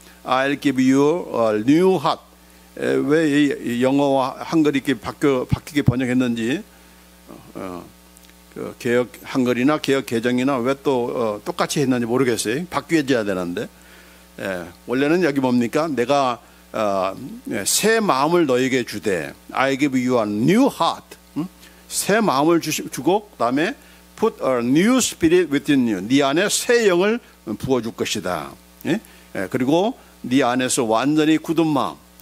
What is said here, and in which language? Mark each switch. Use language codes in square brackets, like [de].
[en] I'll give you a new heart. [ko] 왜 영어와 한글이 이렇게 바뀌게 번역했는지 그 개혁 한글이나 개혁 개정이나 왜 또 똑같이 했는지 모르겠어요. 바뀌어져야 되는데 원래는 여기 뭡니까? 내가 새 마음을 너에게 주되 [en] I give you a new heart. [ko] 새 마음을 주고 그다음에 [en] put a new spirit within you. [ko] 네 안에 새 영을 부어줄 것이다. 그리고 네 안에서 완전히 굳은 마음.